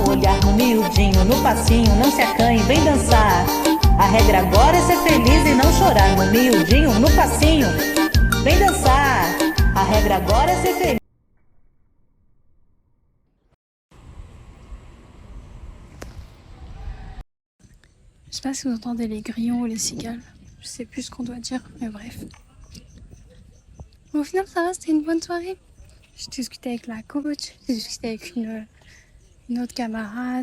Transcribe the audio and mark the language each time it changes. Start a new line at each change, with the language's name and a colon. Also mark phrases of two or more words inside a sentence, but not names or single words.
Portuguese: Olhar no miudinho, no passinho, não se acanhe, vem dançar. A regra agora é ser feliz e não chorar. No miudinho, no passinho, vem dançar. A regra agora é ser feliz.
French: Je sais pas si vous entendez les grillons ou les cigales. Je sais plus ce qu'on doit dire, mais bref. Au final, ça va, c'était une bonne soirée. J'ai discuté avec la coach, j'ai discuté avec une autre camarade.